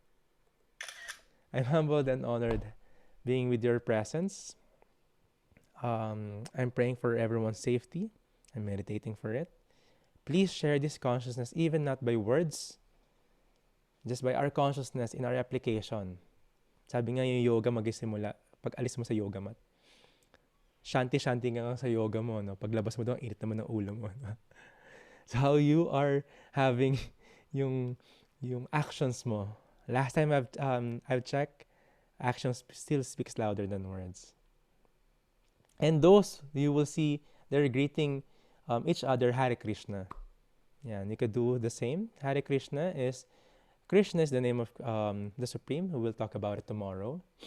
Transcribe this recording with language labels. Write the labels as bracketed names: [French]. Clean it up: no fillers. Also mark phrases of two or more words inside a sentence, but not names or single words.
[English] I'm humbled and honored being with your presence. I'm praying for everyone's safety. I'm meditating for it. Please share this consciousness, even not by words, just by our consciousness in our application. [Filipino] Sabi nga yung yoga magisimula pag alis mo sa yoga mat. Shanti-shanti ka sa yoga mo, no? Paglabas mo doon, init naman ng ulo mo. [English] No? So how you are having yung actions mo. Last time I've checked, actions still speaks louder than words. And those you will see they're greeting each other Hare Krishna. Yeah, you could do the same. Hare Krishna is the name of the Supreme, who will talk about it tomorrow.